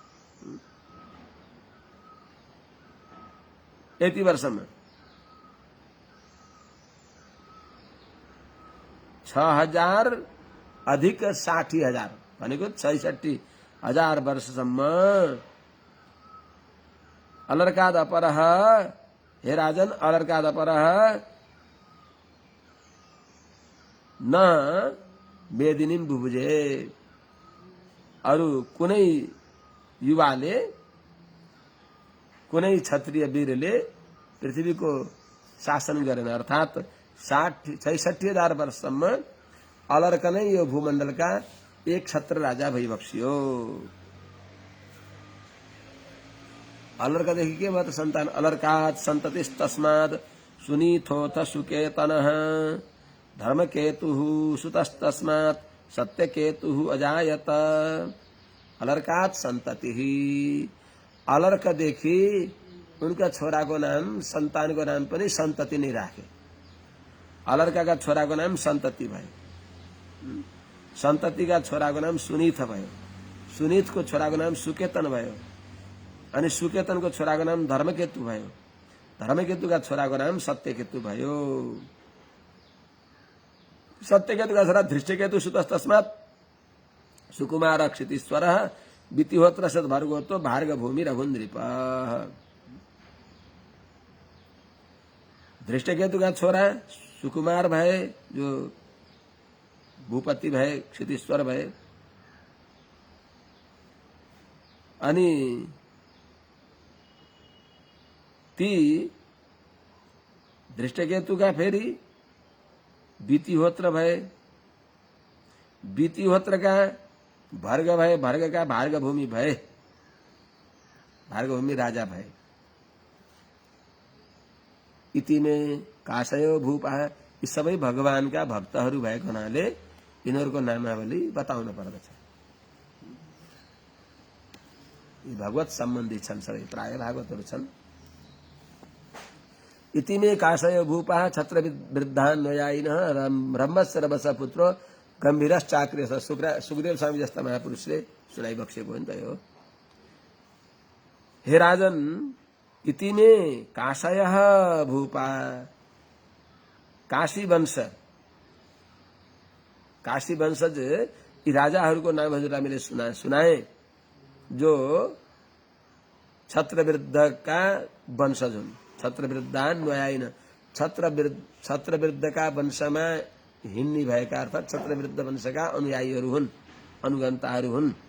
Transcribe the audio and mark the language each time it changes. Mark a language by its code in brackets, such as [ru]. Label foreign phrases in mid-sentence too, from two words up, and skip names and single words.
[ne] यति वर्षमा 6,000 अधिक 60,000 भनेको 66,000 वर्षसम्म [sa] अलर्काद अपरः, हे राजन अलर्काद अपरः न मेदिनीम बुबुजे। [ne] अरु कुनै युवाले कुनै क्षत्रिय वीरले पृथ्वीको शासन गरेन। अर्थात 66,000 वर्षसम्म अलर्क नै यो भूमण्डलका एक क्षत्र राजा भइबक्सियो। अलर्कदेखि के भयो त सन्तान? [sa] अलर्कात् सन्ततिस्तस्मात् सुनीथोऽथ सुकेतनः धर्मकेतुः सुतस्तस्मात् सत्यकेतुः अजायत। अलर्कात् सन्ततिः, [ne] अलर्कदेखि उनका छोराको नाम, सन्तानको नाम पनि सन्तति नै राखे। अलर्काका छोराको नाम सन्तति भयो। सन्ततिका छोराको नाम सुनीथ भयो। सुनीथको छोराको नाम सुकेतन भयो। अनि सुकेतनको छोराको नाम धर्मकेतु भयो। धर्मकेतुका छोराको नाम सत्यकेतु भयो। सत्यकेतुका छोरा धृष्टकेतु [sa] सुतस्तस्मात् सुकुमार क्षितीश्वरः वितिहोत्र सद्भर्गोतो भार्गभूमि रघुन्द्रिप। [ne] धृष्टकेतुका छोरा सुकुमार भए, जो भूपति भए, क्षितीश्वर भए। अनि ती धृष्टकेतुका फेरि वितिहोत्र भए। वितिहोत्रका भर्ग भए, भर्गका भार्गभूमि भए, भार्गभूमि राजा भए। [sa] इति में काशयो भूपा, [ne] यी सबै भगवानका भक्तहरू भएको हुनाले यिनीहरूको नामावली बताउन पर्दछ। यी भगवत सम्बन्धी छन्, सबै प्राय भागवतहरू छन्। [sa] इति में काशयो भूपा छत्रवृद्धान्वयायिनः रम्भस्य रभस पुत्रो गम्भीरश्चाक्रियः। [ne] सुखदेव स्वामी जस्ता महापुरुषले सुनाइबक्सेको हो नि त यो। हे राजन, [sa] इति में काशयः भूपा, [ne] काशी वंश, काशी वंशज यी राजाहरूको नाम हजुरलाई मैले सुनाए, जो छत्रवृद्धका वंशज हुन्। छत्रवृद्धान्वयायिन, छत्रवृद्धका वंशमा हिन्नी भएका, अर्थात छत्रवृद्ध वंशका अनुयायीहरू हुन्, अनुगन्ताहरू हुन्।